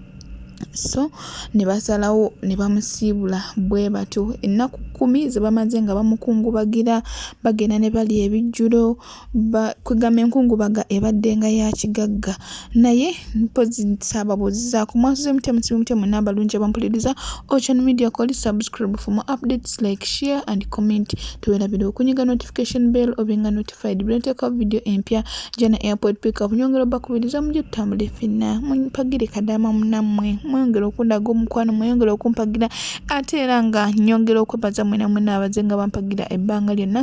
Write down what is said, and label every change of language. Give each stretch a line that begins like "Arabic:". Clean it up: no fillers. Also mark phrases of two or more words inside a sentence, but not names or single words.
Ganda: So ne basalawo ne bamusiibula bwe batyo. Ennaku 10 ze bamaze nga bamukungubagira, bagenda ne bali ebijjulo, kwegamba enkungubaga ebadde nga ya kigagga. Naye mpozi saababuuzizaako mwasuze mutemu n'abalungi abampuliriza.
English: Ocean Media Call, subscribe for more updates, like, share and comment.
Ganda: Tuwerabira okunyiga notification bell obenga notified bw'enteeka video empya jana
English: airport pickup.
Ganda: Nyongera bakubiriza mujye tutambule ffenna mumpagire kadama munammwe, mwongera okundaga omukwano, mwongera okumpagira ate era nga nyongera okwebaza mwena mwena abaze nga bampagira ebbanga lyonna.